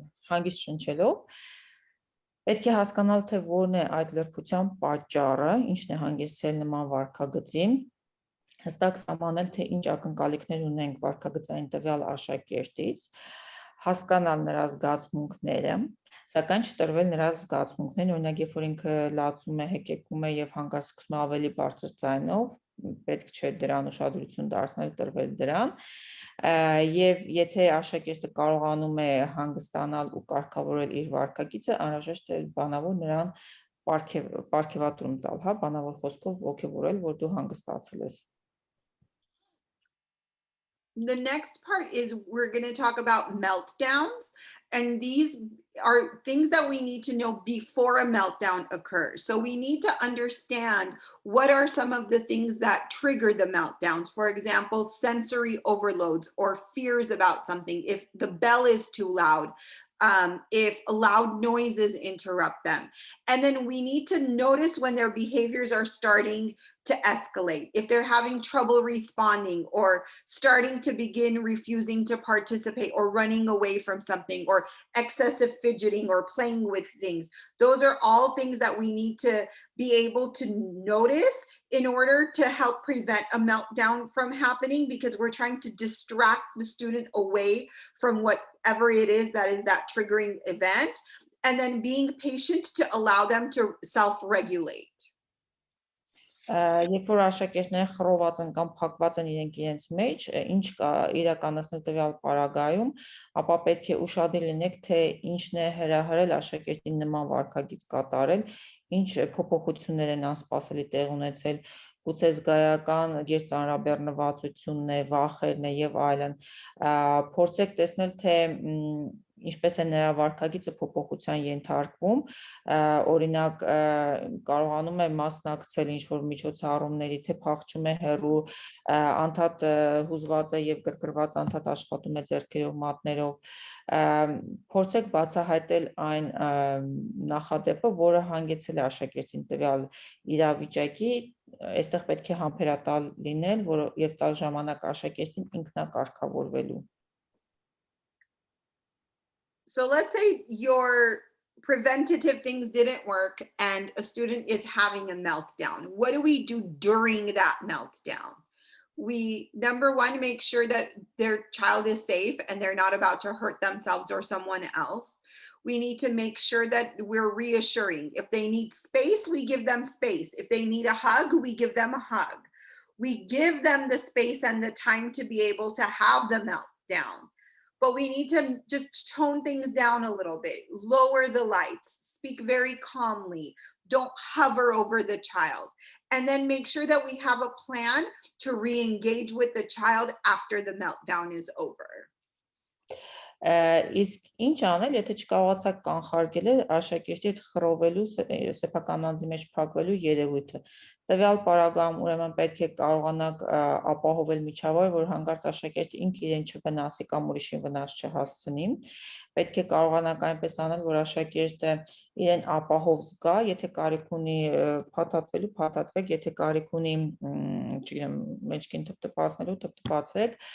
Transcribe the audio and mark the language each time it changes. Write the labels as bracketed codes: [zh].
[hy] հանգիստ շնչելով, պետք է հասկանալ, թե որն է այդ լրբության պատճառը, ինչն է հանգեցրել նման վարքագծին, հստակ սահմանել, թե ինչ ակնկալիքներ ունենք վարքագծային տվյալ աշակերտից, հասկանալ նրա զգացմունքները, սակայն չտրվել նրա զգացմունքներին, օրինակ, երբ որ ինքը լացում է, հեկեկում է եւ հանկարծ սկսում է ավելի բարձր ձայնով, պետք չէ դրան ուշադրություն դարձնել, տրվել դրան, եւ եթե աշակերտը կարողանում է հանգստանալ ու կարգավորել իր վարքագիծը, անհրաժեշտ է բանավոր նրան պարգևատրում տալ, հա, բանավոր խոսքով ոգևորել, որ դու հանգստացել ես։ [en] The next part is we're going to talk about meltdowns, and these are things that we need to know before a meltdown occurs. So we need to understand what are some of the things that trigger the meltdowns. For example, sensory overloads or fears about something. If the bell is too loud, if loud noises interrupt them. And then we need to notice when their behaviors are starting to escalate, if they're having trouble responding or starting to begin refusing to participate or running away from something or excessive fidgeting or playing with things. Those are all things that we need to be able to notice in order to help prevent a meltdown from happening, because we're trying to distract the student away from whatever it is that is that triggering event, and then being patient to allow them to self-regulate. [hy] Երբ որ աշակերտները խռոված են կամ փակված են իրենց մեջ, ինչ կա իրականացնել տվյալ պարագայում, ապա պետք է ուշադիր լինեք, թե ինչն է հրահրել աշակերտին նման վարքագիծ կատարել, ինչ փոփոխություններ են անսպասելի տեղ ունեցել, գուցե զգայական երծանրաբեռնվածությունն է, վախերն է եւ այլն, փորձեք տեսնել, թե ինչպես է նրա վարքագիծը փոփոխության ենթարկվում, օրինակ կարողանում է մասնակցել ինչ-որ միջոցառումների, թե փախչում է հեռու, անդադ հուզված է եւ գրգռված անդադ աշխատում է ձեռքերով, մատներով, փորձեք բացահայտել այն նախադեպը, որը հանգեցել է աշակերտին տվյալ իրավիճակի, այստեղ պետք է համբերատար լինել եւ տալ ժամանակ աշակերտին ինքնակարգավորվելու։ [en] So let's say your preventative things didn't work and a student is having a meltdown. What do we do during that meltdown? We, number one, make sure that their child is safe and they're not about to hurt themselves or someone else. We need to make sure that we're reassuring. If they need space, we give them space. If they need a hug, we give them a hug. We give them the space and the time to be able to have the meltdown. But we need to just tone things down a little bit, lower the lights, speak very calmly, don't hover over the child, and then make sure that we have a plan to re-engage with the child after the meltdown is over. [hy] Իսկ ինչ անել, եթե չկարողացաք կանխարգելել աշակերտի հետ խռովելու, սեփական անձի մեջ փակվելու երևույթը։ Տվյալ պարագայում ուրեմն պետք է կարողանաք ապահովել միջավայր, որ հանկարծ աշակերտը ինքը իրեն չվնասի կամ ուրիշին վնաս չհասցնի։ Պետք է կարողանաք այնպես անել, որ աշակերտը իրեն ապահով զգա, եթե կարիք ունի փաթաթվելու, փաթաթվեք, եթե կարիք ունի, չգիտեմ, մեջքին թփթփացնելու, թփթփացեք,